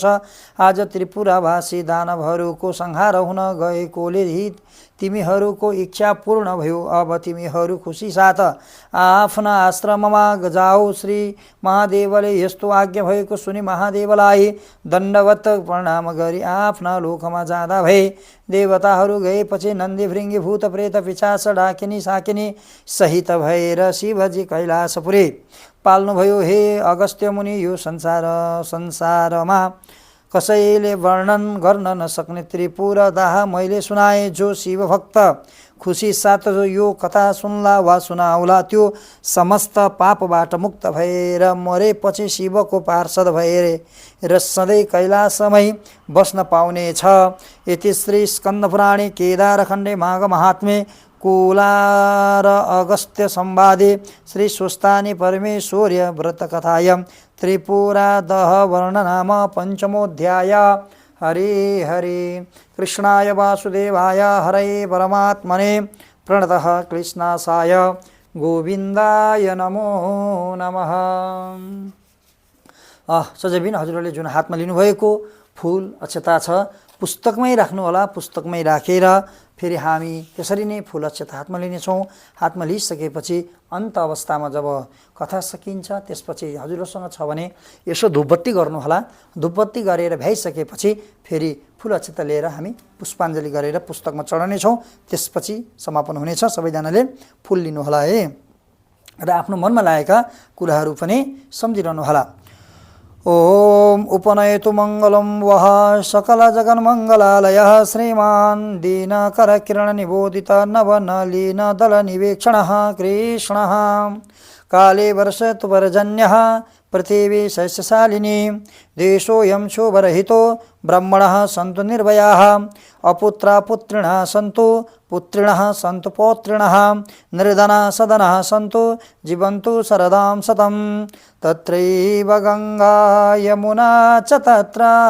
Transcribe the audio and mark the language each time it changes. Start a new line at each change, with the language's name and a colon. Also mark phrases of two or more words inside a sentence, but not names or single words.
Nepali: आज त्रिपुरावासी दानवहरूको संहार हुन गएकोले तिमीहरूको इच्छा पूर्ण भयो। अब तिमीहरू खुसी साथ आफ्ना आश्रममा जाऊ। श्री महादेवले यस्तो आज्ञा भएको सुनि महादेवलाई दण्डवत प्रणाम गरी आफ्ना लोकमा जाँदा भए। देवताहरू गएपछि नन्दी भृङ्गी भूत प्रेत पिशाच डाकिनी साकिनी सहित भएर शिवजी कैलाशपुरी पाल्नुभयो। हे अगस्त्य मुनि, यो संसारमा कसैले वर्णन गर्न नसक्ने त्रिपुर दाह मैले सुनाए। जो शिव भक्त खुसी साथ जो यो कथा सुन्ला वा सुनाउला त्यो समस्त पापबाट मुक्त भएर मरेपछि शिवको पार्षद भएर सधैँ कैलाशमै बस्न पाउने छ।
Sanskrit: यति श्री स्कन्दपुराणे केदारखण्डे माघ महात्म्ये कुला र अगस्त्य संवादे श्री स्वस्तानी परमेश्वर्य व्रत कथायां त्रिपुरा दह वर्णनाम पंचमोऽध्याय। हरे हरे कृष्णाय वासुदेवाय हरे परमात्मने प्रणतः कृष्णासाय गोविन्दाय नमो नमः।
Nepali: सजबिन हजुरहरूले जुन हातमा लिनुभएको फूल अक्षता छ पुस्तकमै राख्नु होला। पुस्तकमै राखेर फेरि हामी त्यसरी नै फूल अक्षता हातमा लिनेछौँ। हातमा लिइसकेपछि अन्त अवस्थामा जब कथा सकिन्छ त्यसपछि हजुरसँग छ भने यसो धुपबत्ती गर्नुहोला। धुपबत्ती गरेर भ्याइसकेपछि फेरि फूल अक्षता लिएर हामी पुष्पाञ्जली गरेर पुस्तकमा चढाउनेछौँ। त्यसपछि समापन हुनेछ। सबैजनाले फूल लिनुहोला है र आफ्नो मनमा लागेका कुराहरू पनि सम्झिरहनुहोला।
Sanskrit: ओम उपनयतु मङ्गलं वः सकल जगन्मङ्गलालयः श्रीमान् दीनकर किरण निबोधित नवनलीन दल निवेक्षणः कृष्णः काले वर्षतु पर्जन्यः पृथिवी शस्यशालिनी देशोऽयं शोभरहितो ब्रह्मणः सन्तु निर्भयाः अपुत्रा पुत्रिणः सन्तु पुत्रिणः सन्तु पौत्रिणः निर्धनः सदनः सन्तु जीवन्तु शरदां शतं तत्रैव गङ्गा यमुना च तत्र